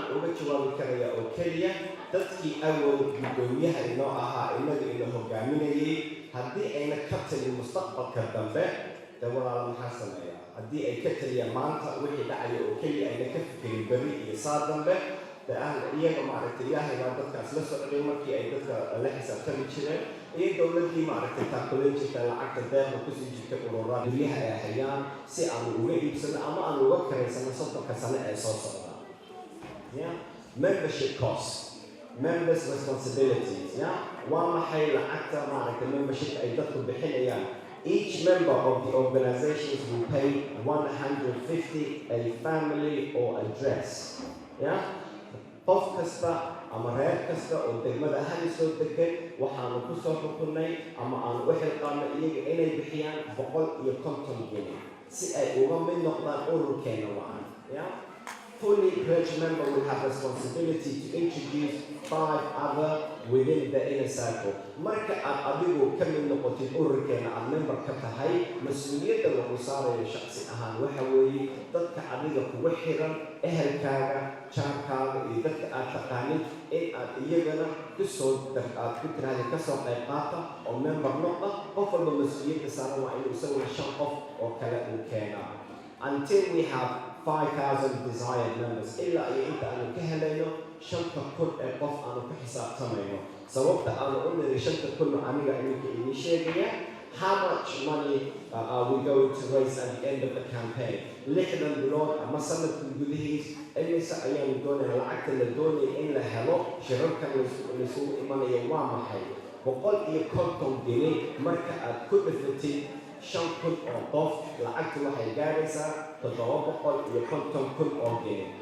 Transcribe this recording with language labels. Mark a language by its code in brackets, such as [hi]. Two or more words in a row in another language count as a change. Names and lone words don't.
[so] uga jawaabi karayaa oo keliya dadkii awood guddoomiyaha inoo ahaa inaga ina hogaaminayay haddii ayna ka talin mustaqbalka dambe dee walaala maxaa sameeyaa haddii ay ka taliyaan maanta wixii dhacaya oo keliya ayna ka fikirin berri iyo saa dambe iyaga maaragtay ilaahay baa dadkaas la socday markii ay dadka la xisaabtami jireen iyo dowladdii maaragtay taakulan jirta lacagta deeqa kusii jirta ururada guryaha ay hayaan si aanu uga iibsano ama aanu uga karaysano 30 sano ee soo socda [en] membership cost members responsibilities [so] waa maxay lacagta maaragtay membership ay dadku bixinayaan [en] each member of the organizations will pay 150 a family or address [so] qof kasta ama reer kasta oo degmada hali soo degan waxaanu ku soo xukunnay ama aanu u xilqaanay iyaga inay bixiyaan 150 geni si ay uga mid noqdaan ururkeena wacan [en] fully pledged member will have responsibility to introduce 5 other within the inner circle [so] marka aad adigu ka mid noqotid ururkeena aad member ka tahay mas-uuliyadda lagu saarayo shakhsi ahaan waxa weeye dadka adiga kugu xiran ehelkaaga jaarkaaga iyo dadka aad taqaanid in aad iyagana aad ku tiraahda kasoo qayb qaata oo member noqda qof walba mas-uuliyadda saaran waa inuu isaguna 5 qof oo kale uu keenaa [en] until we have 5,000 desired members [so] illa ay inta aanu ka helayno 5,000 ee qof aanu ku xisaabtamayno sababta aanu u niri 5,000 aniga idinka idin sheegaya [en] how much money are we going to raise at the end of the campaign [so] 6 bilood ama sanadkan gudihiis imise ayaanu doonaya lacagta la doonaya in la helo shirarkan laysugu imanayo waa maxay 150 geni marka aad ku dhifatid 5,000 oo qof lacagtu waxay gaaraysaa 750,000 oo geni